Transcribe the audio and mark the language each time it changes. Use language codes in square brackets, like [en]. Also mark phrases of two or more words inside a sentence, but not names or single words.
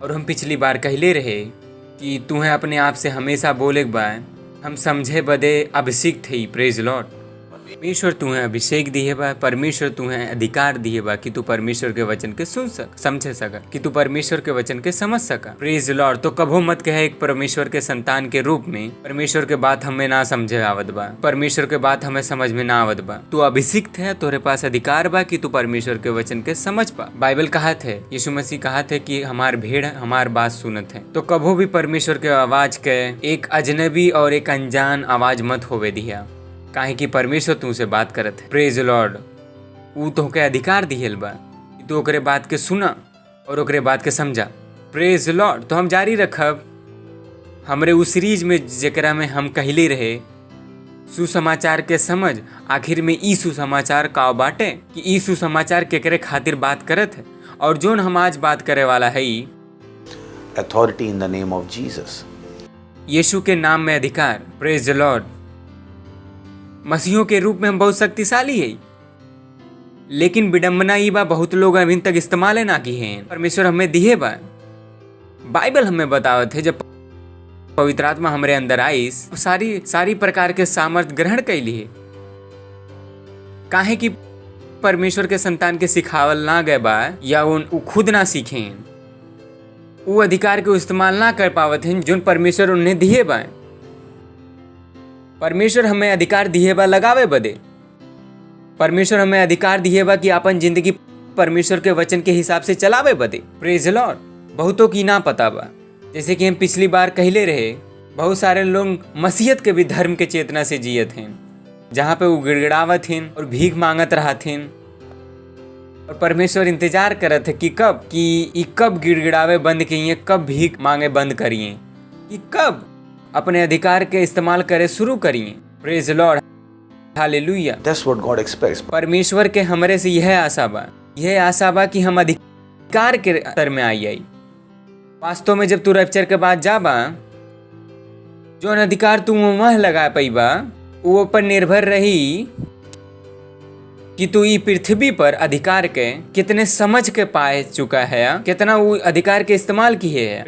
[bho] और हम पिछली बार कहले रहे कि तुम्हें अपने आप से हमेशा बोले के बा हम समझे बदे अभिषेक थे। [en] Praise Lord. [bho] परमेश्वर तुम्हें अभिषेक दिए बा, परमेश्वर तुम्हें अधिकार दिए बा कि तू परमेश्वर के वचन के सुन सक, समझे सका, कि तू परमेश्वर के वचन के समझ सका। [en] Praise Lord. [bho] तो कभो मत कहे एक परमेश्वर के संतान के रूप में परमेश्वर के बात हमें ना समझे आवत बा, परमेश्वर के बात हमें समझ में ना आवत बा। तू अभिषिक्त है, तोरे पास अधिकार बा कि तू परमेश्वर के वचन के समझ पा। बाइबल कहत है, यीशु मसीह कहत है कि हमार भेड़ हमार बात सुनत है। तो कभो भी परमेश्वर के आवाज के एक अजनबी और एक अनजान आवाज मत होवे दिया, काहे कि परमेश्वर तुमसे बात करत है। [en] Praise Lord. [bho] ऊ तोहके अधिकार दिहल बा कि तू ओकरे बात के सुना और ओकरे बात के समझा। [en] Praise Lord. [bho] तो हम जारी रखब हमरे उस सीरीज में जेकरा में हम कहले रहे सुसमाचार के समझ। आखिर में ई सुसमाचार का बाटे कि ई सुसमाचार केकरे खातिर बात करत है, और जोन हम आज बात करे वाला है [en] Authority in the name of Jesus. [bho] यीशु के नाम में अधिकार। [en] Praise Lord. [bho] मसीहों के रूप में हम बहुत शक्तिशाली है, लेकिन विडंबना ये बा बहुत लोग अभी तक इस्तेमाल ना की हैं। परमेश्वर हमें दिए बा। बाइबल हमें बतावत है जब पवित्र आत्मा हमारे अंदर आई सारी प्रकार के सामर्थ ग्रहण कैली है। काहे कि परमेश्वर के संतान के सिखावल ना गए बा या वो खुद ना सीखे, वो अधिकार के इस्तेमाल ना कर पावत हैं जो परमेश्वर उन्हें दिए बा। परमेश्वर हमें अधिकार दिए बा लगावे बदे। परमेश्वर हमें अधिकार दिए बा कि अपन जिंदगी परमेश्वर के वचन के हिसाब से चलावे बदे। [en] Praise Lord. [bho] बहुतों की ना पता बा, जैसे कि हम पिछली बार कहले रहे, बहुत सारे लोग मसीहत के भी धर्म के चेतना से जियत हैं, जहाँ पे वो गिड़गिड़ावत हैं और भीख मांगत रहत हैं। और परमेश्वर इंतजार करत है कि कब गिड़गिड़ावे बंद किए, कब भीख मांगे बंद करिए, कि कब अपने अधिकार के इस्तेमाल करे शुरू करिए। [en] Praise Lord, Hallelujah. That's what God expects. [bho] परमेश्वर के हमरे से यह आशा बा कि हम अधिकार के स्तर में आई। वास्तव में जब तू रैप्चर के बाद जाबा, जो अधिकार तू वह लगा पाईबा, वो पर निर्भर रही कि तू ई पृथ्वी पर अधिकार के कितने समझ के पाए चुका है, कितना वो अधिकार के इस्तेमाल किए है।